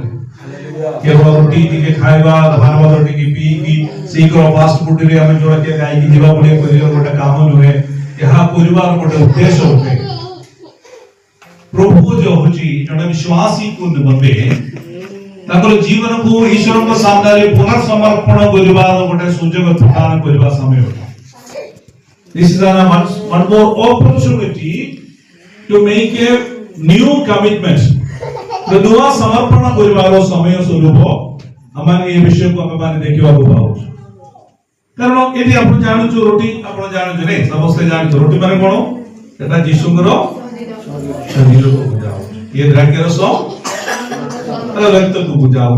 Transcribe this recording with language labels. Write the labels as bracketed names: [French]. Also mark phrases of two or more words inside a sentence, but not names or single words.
[Odia] କେବଳ ରୁଟି ଟିକେ ଖାଇବା, ଭାତ ଟିକେ ପିଇକି ଶୀଘ୍ର ଫାଷ୍ଟ ଫୁଡରେ ଆମେ ଜଳଖିଆ ଖାଇକି ଯିବା ଭଳି କରିବା ଗୋଟେ କାମ ନୁହେଁ। ଏହା କରିବାର ଗୋଟେ ଉଦ୍ଦେଶ୍ୟ ଅଟେ। ପ୍ରଭୁ ଯୋଉ ହଉଛି ଜଣେ ବିଶ୍ୱାସୀକୁ ନିମନ୍ତେ ତାଙ୍କର ଜୀବନକୁ ଈଶ୍ୱରଙ୍କ ସାମ୍ନାରେ ପୁନଃସମର୍ପଣ କରିବାର ଗୋଟେ ସୁଯୋଗ ପ୍ରଦାନ କରିବା ସମୟ। [English] This is one more opportunity to make a new commitment. [Odia] ନୂଆ ସମର୍ପଣ କରିବାର ସମୟ ସ୍ୱରୂପ ଆମେ ଏ ବିଷୟକୁ ଆମେ ଦେଖିବାକୁ ପାଉଛୁ। କାରଣ ଏଠି ଆପଣ ଜାଣୁଛୁ ରୋଟି, ଆପଣ ଜାଣୁଛୁ ନାଇଁ, ସମସ୍ତେ ଜାଣୁଛୁ ରୋଟି ମାନେ କଣ? ସେଟା ଯୀଶୁଙ୍କର ଶରୀରକୁ ବୁଝାଉଛି। ଇଏ ଦ୍ରାକ୍ଷାରସ ରକ୍ତକୁ ବୁଝାଉଛି।